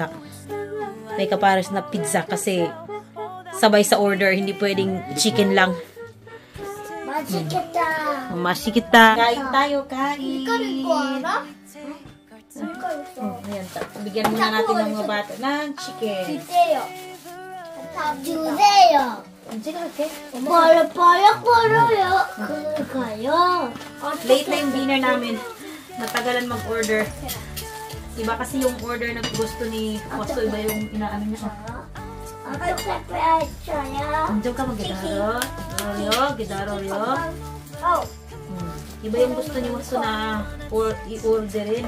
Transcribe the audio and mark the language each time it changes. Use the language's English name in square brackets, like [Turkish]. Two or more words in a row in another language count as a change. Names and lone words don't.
[Filipino] May kapares na pizza kasi sabay sa order. Hindi pwedeng chicken lang. Masikita. Kain tayo, kain. Ayan, bigyan muna natin ng mga bata ng chicken. [Korean] 주세요. 버려요. 그럴까요? [Filipino] Late na yung dinner namin. Matagalan mag-order. Iba kasi yung order na gusto ni Posto. Iba yung inaano niya. Andiyan ka mag-gidaro. Gidaro. Iba yung gusto ni Posto na i-orderin.